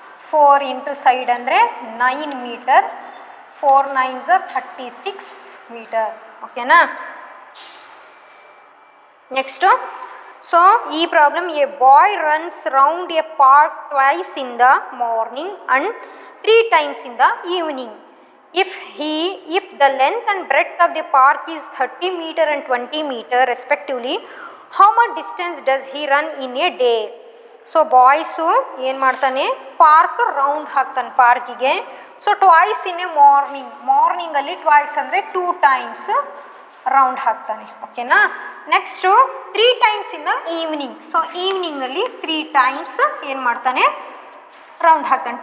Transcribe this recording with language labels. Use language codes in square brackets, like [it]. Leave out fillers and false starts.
[kn] 4 into side ಅಂದರೆ 9 metre. 4 9s 36 metre. ಓಕೆನಾ. Next so ಈ problem, [en] A boy runs round a park twice in the morning and 3 times in the evening. If the length and breadth of the park is 30 meter and 20 meter respectively, how much distance does he run in a day? [kn] So boys ಏನು ಮಾಡ್ತಾನೆ, park round ಹಾಕ್ತಾನೆ ಪಾರ್ಕಿಗೆ. So [en] twice in a ಮಾರ್ನಿಂಗಲ್ಲಿ twice [kn] ಅಂದರೆ 2 times round ಹಾಕ್ತಾನೆ. ಓಕೆನಾ. Next [en] 3 times in the evening. [kn] So ಈವ್ನಿಂಗಲ್ಲಿ 3 times ಏನು ಮಾಡ್ತಾನೆ, round ಹಾಕ್ತಾನೆ.